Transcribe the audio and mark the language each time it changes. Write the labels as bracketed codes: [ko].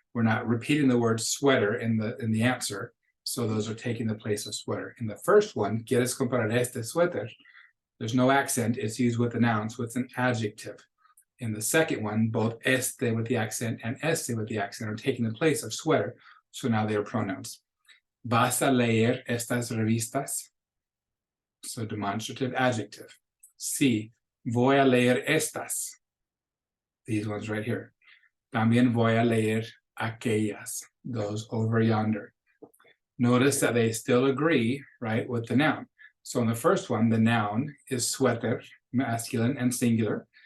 [en] We're not repeating the word sweater in the answer, so those are taking the place of sweater. In the first one, [es] ¿Quieres comprar este suéter? [en] There's no accent. It's used with the noun, so it's an adjective. In the second one, both este with the accent and este with the accent are taking the place of sweater, so now they are pronouns. [es] ¿Vas a leer estas revistas? [en] So demonstrative adjective. [es] Sí, voy a leer estas. [en] These ones right here. [es] También voy a leer aquellas, [en] those over yonder. Notice that they still agree, right, with the noun. So in the first one, the noun is suéter, masculine and singular.